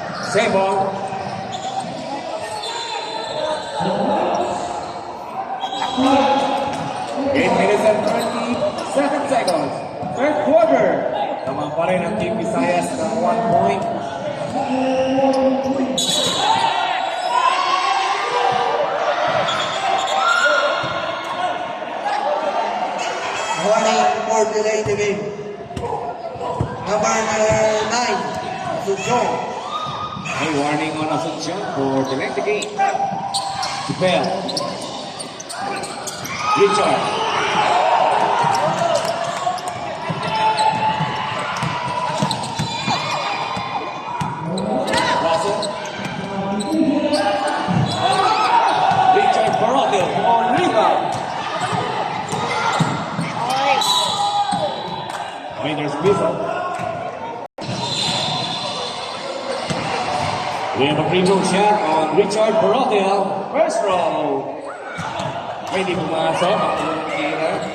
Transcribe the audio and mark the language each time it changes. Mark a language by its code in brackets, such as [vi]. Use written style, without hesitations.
[en] Same ball. Eight minutes and 37 seconds. Third quarter. [tl] Naman pa rin ang Team Visayas ng 1 point. [en] Warning for delay the game. Number 9, Asuncion. A warning on Asuncion for delay the game. Bell. Richard. Russell. Richard Barotel on rebound. whistle. We have a free throw shot on Richard Barotel. First row. [tl] Pwede pumasok ang unang tira.